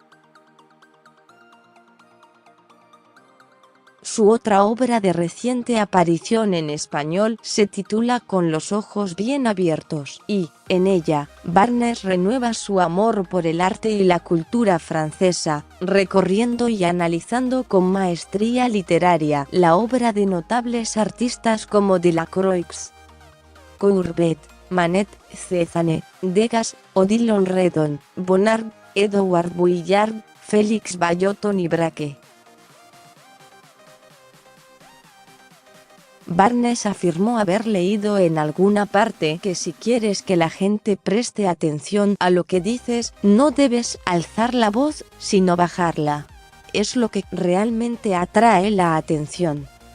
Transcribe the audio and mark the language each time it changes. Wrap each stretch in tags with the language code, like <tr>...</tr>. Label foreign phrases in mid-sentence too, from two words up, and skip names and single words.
<es>Su otra obra de reciente aparición en español se titula Con los ojos bien abiertos, y, en ella, Barnes renueva su amor por el arte y la cultura francesa, recorriendo y analizando con maestría literaria la obra de notables artistas como Delacroix, Courbet, Manet, Cézanne, Degas, Odilon Redon, Bonnard, Edouard Vuillard, Félix Vallotton y Braque. Barnes afirmó haber leído en alguna parte que si quieres que la gente preste atención a lo que dices, no debes alzar la voz, sino bajarla. Es lo que realmente atrae la atención.</es>